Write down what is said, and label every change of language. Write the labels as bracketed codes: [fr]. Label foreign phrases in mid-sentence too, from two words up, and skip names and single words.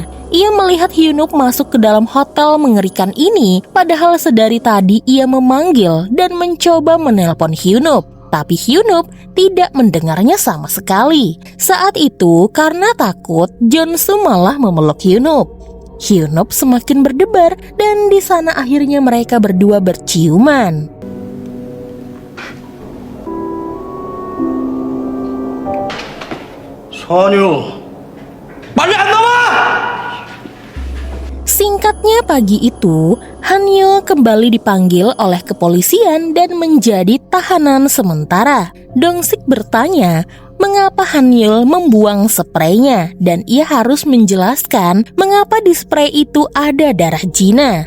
[id] Ia melihat Hyunup masuk ke dalam hotel mengerikan ini, padahal sedari tadi ia memanggil dan mencoba menelpon Hyunup. Tapi Hyunup tidak mendengarnya sama sekali. Saat itu karena takut, Jonsu malah memeluk Hyunup. Hyunup semakin berdebar dan di sana akhirnya mereka berdua berciuman. [ko] 선유, 빨리 안 나와! [id] Singkatnya pagi itu, Hanyul kembali dipanggil oleh kepolisian dan menjadi tahanan sementara. Dongsik bertanya mengapa Hanyul membuang spraynya dan ia harus menjelaskan mengapa di spray itu ada darah Jina.